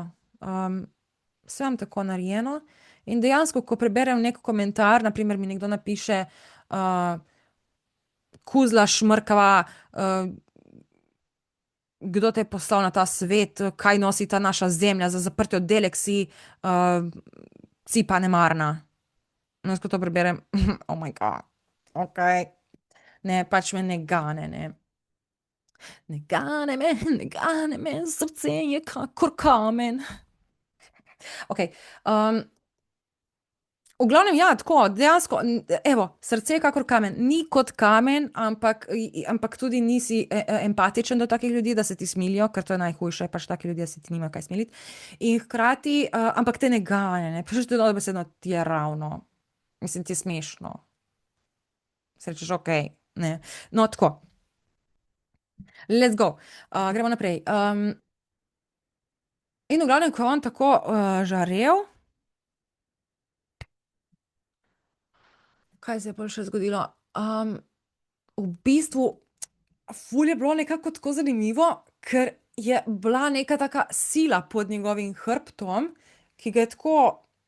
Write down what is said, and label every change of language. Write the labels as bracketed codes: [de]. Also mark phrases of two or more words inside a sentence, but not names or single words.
[sl] Saj imam tako narejeno in dejansko, ko preberem neki komentar, na primer mi nekdo napiše kuzla šmrkava, kdo te je poslal na ta svet, kaj nosi ta naša zemlja, za zaprti oddelek si pa nemarna. No, jaz ko to preberem, [en] oh my god, [sl] okej. Ne, pač me ne gane, ne. Ne gane me, srce je kakor kamen. Okej, V glavnem, ja, tako, dejansko, evo, srce je kakor kamen, ni kot kamen, ampak tudi nisi empatičen do takih ljudi, da se ti smilijo, ker to je najhujše, pač taki ljudje se ti nimajo kaj smiliti. In hkrati, ampak te ne gane, ne, pač to je dobesedno, ti je ravno, mislim, ti je smešno. Se rečeš, ok, ne. No, tako, [en] let's go. [sl] Gremo naprej. In v glavnem, ko je on tako žarel, kaj se je pol še zgodilo? V bistvu, ful je bilo nekako tako zanimivo, ker je bila neka taka sila pod njegovim hrbtom, ki ga je tako, mu